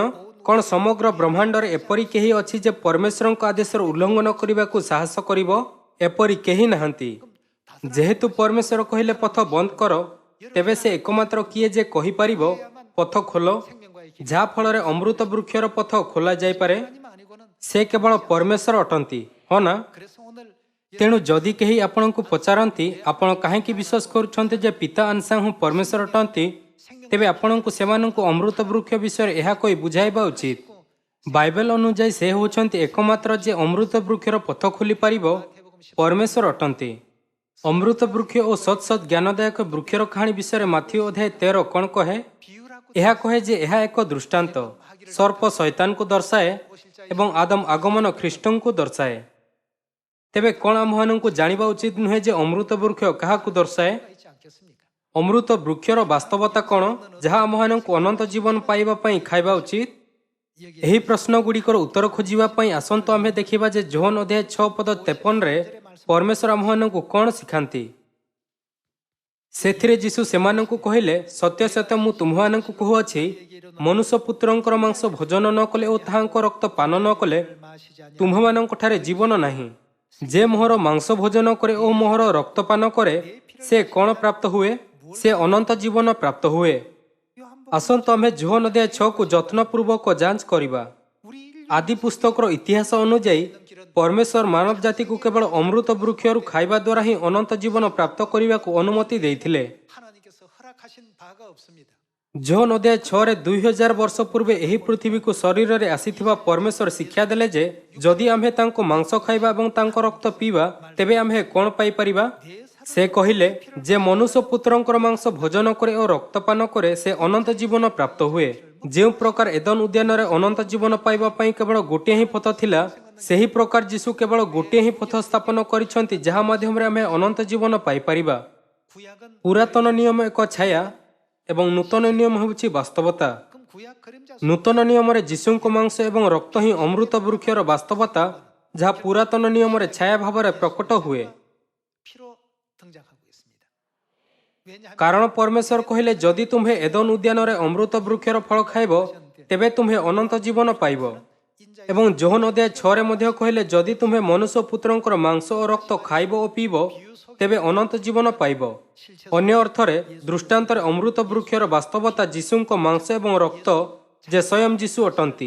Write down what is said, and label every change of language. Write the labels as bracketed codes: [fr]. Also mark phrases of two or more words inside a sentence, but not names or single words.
[or] କ'ଣ ସମଗ୍ର ବ୍ରହ୍ମାଣ୍ଡରେ ଏପରି କେହି ଅଛି ଯେ ପରମେଶ୍ୱରଙ୍କ ଆଦେଶର ଉଲ୍ଲଂଘନ କରିବାକୁ ସାହସ କରିବ? ଏପରି କେହି ନାହାନ୍ତି। ଯେହେତୁ ପରମେଶ୍ୱର କହିଲେ ପଥ ବନ୍ଦ କର, ତେବେ ସେ ଏକମାତ୍ର କିଏ ଯେ କହିପାରିବ ପଥ ଖୋଲ, ଯାହା ଫଳରେ ଅମୃତ ବୃକ୍ଷର ପଥ ଖୋଲା ଯାଇପାରେ? [ko] 하나님 아니고는 [or] ସେ କେବଳ ପରମେଶ୍ୱର ଅଟନ୍ତି, ହଁ ନା? [ko] 그래서 오늘 [or] ତେଣୁ ଯଦି କେହି ଆପଣଙ୍କୁ ପଚାରନ୍ତି ଆପଣ କାହିଁକି ବିଶ୍ୱାସ କରୁଛନ୍ତି ଯେ ପିତା ଆନସାଂ ହିଁ ପରମେଶ୍ୱର ଅଟନ୍ତି, ତେବେ ଆପଣଙ୍କୁ ସେମାନଙ୍କୁ ଅମୃତ ବୃକ୍ଷ ବିଷୟରେ ଏହା କହି ବୁଝାଇବା ଉଚିତ। ବାଇବେଲ ଅନୁଯାୟୀ ସେ ହେଉଛନ୍ତି ଏକମାତ୍ର ଯେ ଅମୃତ ବୃକ୍ଷର ପଥ ଖୋଲିପାରିବ, ପରମେଶ୍ୱର ଅଟନ୍ତି। ଅମୃତ ବୃକ୍ଷ ଓ ସତ୍ ସତ୍ ଜ୍ଞାନଦାୟକ ବୃକ୍ଷର କାହାଣୀ ବିଷୟରେ ମାଥିଉ ଅଧ୍ୟାୟ 13 କ'ଣ କହେ? [ko] 비유라고 [or] ଏହା କହେ ଯେ ଏହା ଏକ ଦୃଷ୍ଟାନ୍ତ। ସର୍ପ ଶୈତାନକୁ ଦର୍ଶାଏ ଏବଂ ଆଦମ ଆଗମନ ଖ୍ରୀଷ୍ଟଙ୍କୁ ଦର୍ଶାଏ। ତେବେ କ'ଣ ଆମ୍ଭମାନଙ୍କୁ ଜାଣିବା ଉଚିତ ନୁହେଁ ଯେ ଅମୃତ ବୃକ୍ଷ କାହାକୁ ଦର୍ଶାଏ? [ko] 있지 않겠습니까? [or] ଅମୃତ ବୃକ୍ଷର ବାସ୍ତବତା କ'ଣ ଯାହା ଆମ୍ଭମାନଙ୍କୁ ଅନନ୍ତ ଜୀବନ ପାଇବା ପାଇଁ ଖାଇବା ଉଚିତ? ଏହି ପ୍ରଶ୍ନଗୁଡ଼ିକର ଉତ୍ତର ଖୋଜିବା ପାଇଁ ଆସନ୍ତୁ ଆମ୍ଭେ ଦେଖିବା ଯେ ଯୋହନ ଅଧ୍ୟାୟ 6 ପଦ 53ରେ ପରମେଶ୍ୱର ଆମ୍ଭମାନଙ୍କୁ କ'ଣ ଶିଖାନ୍ତି। ସେଥିରେ ଯୀଶୁ ସେମାନଙ୍କୁ କହିଲେ, ସତ୍ୟ ସତ୍ୟ ମୁଁ ତୁମ୍ଭମାନଙ୍କୁ କହୁଅଛି, ମନୁଷ୍ୟ ପୁତ୍ରଙ୍କର ମାଂସ ଭୋଜନ ନ କଲେ ଓ ତାହାଙ୍କ ରକ୍ତ ପାନ ନ କଲେ [ko] 마시지 아니하면 [or] ତୁମ୍ଭମାନଙ୍କଠାରେ ଜୀବନ ନାହିଁ। ଯେ ମୋହର ମାଂସ ଭୋଜନ କରେ ଓ ମୋହର ରକ୍ତ ପାନ କରେ, ସେ କ'ଣ ପ୍ରାପ୍ତ ହୁଏ? ସେ ଅନନ୍ତ ଜୀବନ ପ୍ରାପ୍ତ ହୁଏ। ଆସନ୍ତୁ ଆମ୍ଭେ ଯୋହନ ଅଧ୍ୟାୟ 6କୁ ଯତ୍ନପୂର୍ବକ ଯାଞ୍ଚ କରିବା। [ko] 우리 인류 [or] ଆଦି ପୁସ୍ତକର ଇତିହାସ ଅନୁଯାୟୀ ପରମେଶ୍ୱର ମାନବ ଜାତିକୁ କେବଳ ଅମୃତ ବୃକ୍ଷରୁ ଖାଇବା ଦ୍ୱାରା ହିଁ ଅନନ୍ତ ଜୀବନ ପ୍ରାପ୍ତ କରିବାକୁ ଅନୁମତି ଦେଇଥିଲେ। [ko] 하나님께서 허락하신 바가 없습니다. [or] ଯୋହନ ଅଧ୍ୟାୟ 6ରେ 2000 ବର୍ଷ ପୂର୍ବେ ଏହି ପୃଥିବୀକୁ ଶରୀରରେ ଆସିଥିବା ପରମେଶ୍ୱର ଶିକ୍ଷା ଦେଲେ ଯେ ଯଦି ଆମ୍ଭେ ତାଙ୍କ ମାଂସ ଖାଇବା ଏବଂ ତାଙ୍କ ରକ୍ତ ପିଇବା, ତେବେ ଆମ୍ଭେ କ'ଣ ପାଇପାରିବା? ସେ କହିଲେ ଯେ ମନୁଷ୍ୟ ପୁତ୍ରଙ୍କର ମାଂସ ଭୋଜନ କରେ ଓ ରକ୍ତପାନ କରେ ସେ ଅନନ୍ତ ଜୀବନ ପ୍ରାପ୍ତ ହୁଏ। ଯେଉଁ ପ୍ରକାର ଏଦନ ଉଦ୍ୟାନରେ ଅନନ୍ତ ଜୀବନ ପାଇବା ପାଇଁ କେବଳ ଗୋଟିଏ ହିଁ ପଥ ଥିଲା, ସେହି ପ୍ରକାର ଯୀଶୁ କେବଳ ଗୋଟିଏ ହିଁ ପଥ ସ୍ଥାପନ କରିଛନ୍ତି ଯାହା ମାଧ୍ୟମରେ ଆମେ ଅନନ୍ତ ଜୀବନ ପାଇପାରିବା। [ko] 구약은 [or] ପୁରାତନ ନିୟମ ଏକ ଛାୟା ଏବଂ ନୂତନ ନିୟମ ହେଉଛି ବାସ୍ତବତା। [ko] 그럼 구약 그림자 [or] ନୂତନ ନିୟମରେ ଯୀଶୁଙ୍କ ମାଂସ ଏବଂ ରକ୍ତ ହିଁ ଅମୃତ ବୃକ୍ଷର ବାସ୍ତବତା, ଯାହା ପୁରାତନ ନିୟମରେ ଛାୟା ଭାବରେ ପ୍ରକଟ ହୁଏ। [ko] 피로 등장하고 있습니다. 왜냐하면 [or] କାରଣ ପରମେଶ୍ୱର କହିଲେ ଯଦି ତୁମ୍ଭେ ଏଦନ ଉଦ୍ୟାନରେ ଅମୃତ ବୃକ୍ଷର ଫଳ ଖାଇବ, ତେବେ ତୁମ୍ଭେ ଅନନ୍ତ ଜୀବନ ପାଇବ। [ko] 인자의 [or] ଏବଂ ଯୋହନ ଅଧ୍ୟାୟ 6ରେ ମଧ୍ୟ କହିଲେ ଯଦି ତୁମ୍ଭେ ମନୁଷ୍ୟ ପୁତ୍ରଙ୍କର ମାଂସ ଓ ରକ୍ତ ଖାଇବ ଓ ପିଇବ, ତେବେ ଅନନ୍ତ ଜୀବନ ପାଇବ। ଅନ୍ୟ ଅର୍ଥରେ ଦୃଷ୍ଟାନ୍ତରେ ଅମୃତ ବୃକ୍ଷର ବାସ୍ତବତା ଯୀଶୁଙ୍କ ମାଂସ ଏବଂ ରକ୍ତ ଯେ ସ୍ୱୟଂ ଯୀଶୁ ଅଟନ୍ତି।